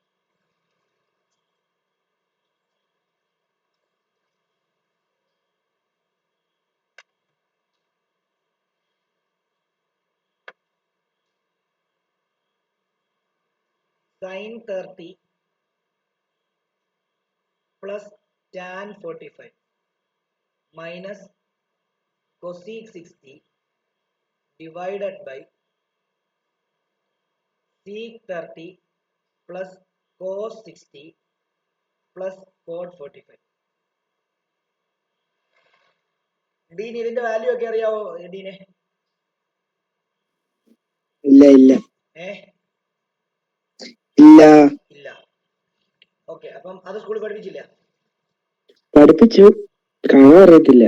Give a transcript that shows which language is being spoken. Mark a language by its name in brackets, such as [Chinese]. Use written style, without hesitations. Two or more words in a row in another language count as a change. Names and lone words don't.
[English] sin 30 plus tan 45 minus cosec 60 divided by sec 30 plus cos 60 plus cot 45. [Malayalam] ഡീൻ ഇതിന്റെ വാല്യൂ ഒക്കെ അറിയാവോ ഡീനെ? ഇല്ല. ഓക്കെ, അപ്പം അത് സ്കൂളിൽ പഠിപ്പിച്ചില്ല? പഠിപ്പിച്ചു, കാണാൻ അറിയത്തില്ല.